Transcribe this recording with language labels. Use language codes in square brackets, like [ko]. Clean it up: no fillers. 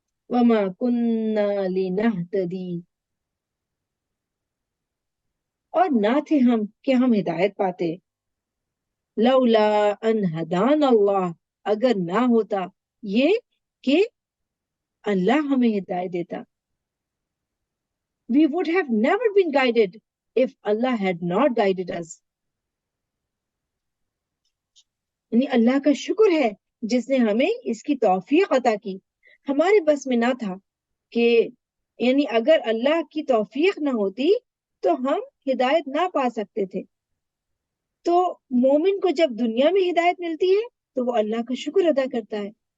[ar] وَمَا كُنَّا لِنَهْتَدِي، [ur] اور نہ تھے ہم کہ ہم ہدایت پاتے. [ar] لولا ان ہدان اللہ، [ur] اگر نہ ہوتا یہ کہ اللہ ہمیں ہدایت دیتا. [en] We would have never been guided if Allah had not guided us. [ur] یعنی اللہ کا شکر ہے جس نے ہمیں اس کی توفیق عطا کی. ہمارے بس میں نہ تھا کہ یعنی اگر اللہ کی توفیق نہ ہوتی تو ہم ہدایت نہ پا سکتے تھے. تو مومن کو جب دنیا میں ہدایت ملتی ہے تو وہ اللہ کا شکر ادا کرتا ہے.